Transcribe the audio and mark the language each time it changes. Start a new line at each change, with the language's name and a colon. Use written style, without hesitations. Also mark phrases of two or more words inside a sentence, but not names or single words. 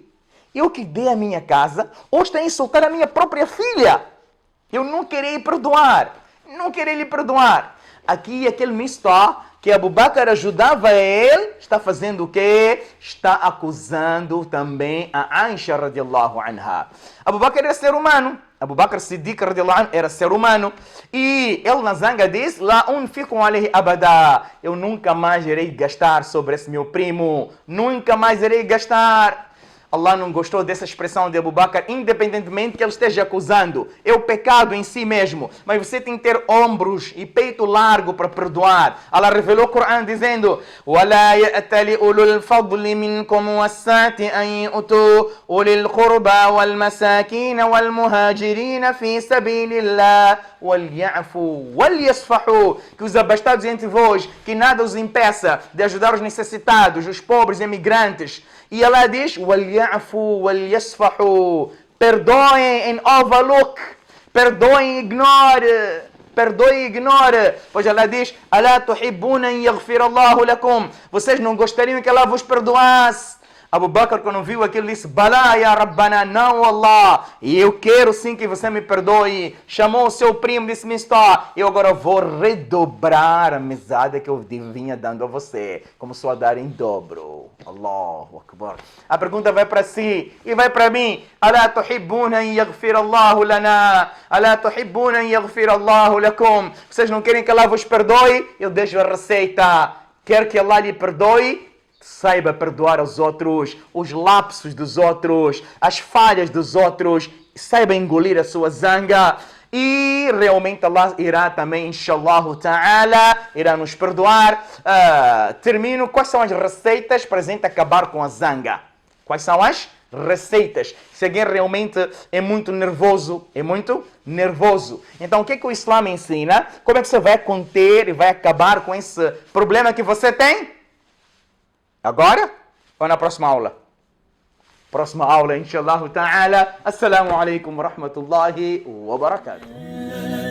Portuguese: Eu que dei a minha casa? Hoje está a insultar a minha própria filha? Eu não queria perdoar. Não queria lhe perdoar. Aqui, aquele Mistah que Abu Bakr ajudava ele, está fazendo o quê? Está acusando também a Aisha
Arabic: رضي الله عنها.
Portuguese: Abu Bakr era ser humano. Abu Bakr Siddiq
Arabic: رضي الله عنه
Portuguese: era ser humano. E ele na zanga diz,
Arabic: لا أنفق عليه أبدا.
Portuguese: Eu nunca mais irei gastar sobre esse meu primo. Nunca mais irei gastar. Allah não gostou dessa expressão de Abu Bakr, independentemente que ele esteja acusando. É o pecado em si mesmo. Mas você tem que ter ombros e peito largo para perdoar. Allah revelou o Corão dizendo
Arabic: وَلَا يَأْتَلِ أُولُو الْفَضْلِ مِنْكُمْ وَالسَّعْةِ أَنْ يُؤْتُوا أُولِي الْقُرْبَى وَالْمَسَاكِينَ وَالْمُهَاجِرِينَ فِي سَبِيلِ اللَّهِ وَلْيَعْفُوا وَلْيَصْفَحُوا.
Portuguese: Que os abastados entre vós, que nada os impeça de ajudar os necessitados, os pobres, emigrantes. E Allah diz,
Arabic: وَلْيَعْفُوا وَلْيَصْفَحُوا.
English: Perdoem and overlook.
Portuguese: Perdoem e ignore. Perdoe e ignore. Pois Allah diz,
Arabic: أَلَا تُحِبُّونَ أَنْ يَغْفِرَ اللَّهُ لَكُمْ.
Portuguese: Vocês não gostariam que Allah vos perdoasse? Abu Bakr, quando viu aquilo, disse, Balá,
Arabic: يا ربنا,
Portuguese: não, Allah. E eu quero sim que você me perdoe. Chamou o seu primo, disse, Mistah, eu agora vou redobrar a mesada que eu vinha dando a você. Começou a dar em dobro.
Arabic: الله أكبر.
Portuguese: A pergunta vai para si e vai para mim.
Arabic: ألا تحبون أن يغفر الله لنا. ألا تحبون أن يغفر الله لكم.
Portuguese: Vocês não querem que Allah vos perdoe? Eu deixo a receita. Quer que Allah lhe perdoe? Saiba perdoar os outros, os lapsos dos outros, as falhas dos outros. Saiba engolir a sua zanga. E realmente Allah irá também,
Arabic: إن شاء الله تعالى,
Portuguese: irá nos perdoar. Termino. Quais são as receitas para a gente acabar com a zanga? Quais são as receitas? Se alguém realmente é muito nervoso, então o que é que o Islã ensina? Como é que você vai conter e vai acabar com esse problema que você tem? Agora ou na próxima aula? Próxima aula,
Arabic: إن شاء الله تعالى. السلام عليكم ورحمة الله وبركاته.